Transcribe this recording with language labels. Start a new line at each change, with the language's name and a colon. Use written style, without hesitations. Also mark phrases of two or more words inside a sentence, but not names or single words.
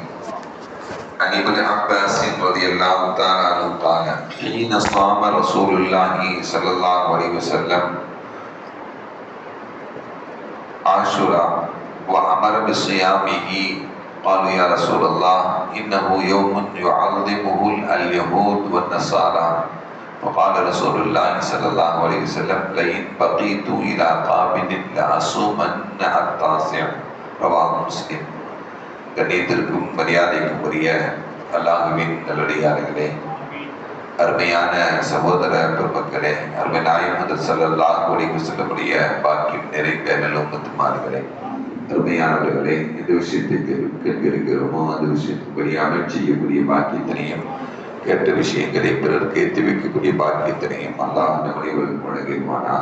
Arabic: عن ابن عباس رضي الله تعالى عنه قال: حين صام رسول الله صلى الله عليه وسلم عاشوراء وأمر بصيامه قالوا يا رسول الله إنه يوم يعظمه اليهود والنصارى فقال رسول الله صلى الله عليه وسلم لئن بقيت إلى قابل لأصومن التاسع. رواه முஸ்லிம்.
Tamil: கண்ணியத்திற்கும் மரியாதைக்கும் உரிய அல்லாஹ்வின் நல்லடியார்களே, அருமையான சகோதர பெருமக்களே, அருமை நாயகம்
Arabic: صلى الله عليه وسلم
Tamil: பாக்கியம் நிறைந்த நல்லும்மத்துமார்களே, அருமையானவர்களே, எந்த விஷயத்துக்கு கேட்கிறோமோ அந்த விஷயத்துக்குரிய அமல் செய்யக்கூடிய பாக்கியத்தினையும் கேட்ட விஷயங்களை பிறருக்கு ஏற்றி வைக்கக்கூடிய பாக்கியத்தினையும் அல்லாஹ் நம்முடைய வழங்குவானாக.